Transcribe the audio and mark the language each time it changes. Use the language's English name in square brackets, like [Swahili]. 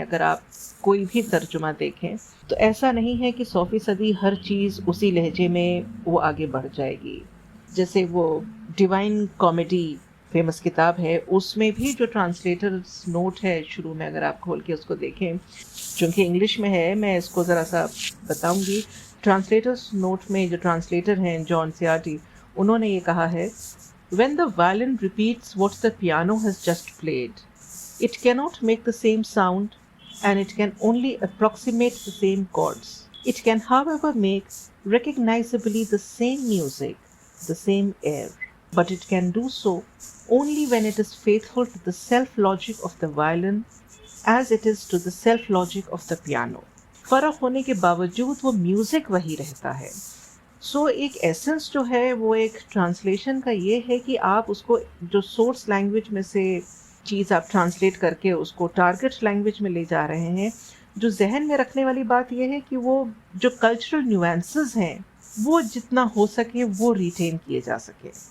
[Hindi] अगर आप कोई भी तर्जुमा देखें तो ऐसा नहीं है कि 100% हर चीज़ उसी लहजे में वो आगे बढ़ जाएगी। जैसे वो डिवाइन कॉमेडी फेमस किताब है, उसमें भी जो ट्रांसलेटर्स नोट है शुरू में, अगर आप खोल के उसको देखें, चूँकि इंग्लिश में है, मैं इसको ज़रा सा बताऊंगी। ट्रांसलेटर्स नोट में जो ट्रांसलेटर हैं जॉन सियाटी, उन्होंने ये कहा है, [English] When the violin repeats what the piano has just played, it cannot make the same sound and it can only approximate the same chords. It can, however, make recognizably the same music, the same air. but it can do so only when it is faithful to the self-logic of the violin as it is to the self-logic of the piano. [Hindi] फ़र्क होने के बावजूद वो music वही रहता है। सो एक essence जो है वो एक ट्रांसलेशन का ये है कि आप उसको जो सोर्स लैंग्वेज में से चीज़ आप ट्रांसलेट करके उसको टारगेट लैंग्वेज में ले जा रहे हैं। जो जहन में रखने वाली बात ये है कि वो जो कल्चरल न्यूएंसेस हैं वो जितना हो सके वो रिटेन किए जा सके।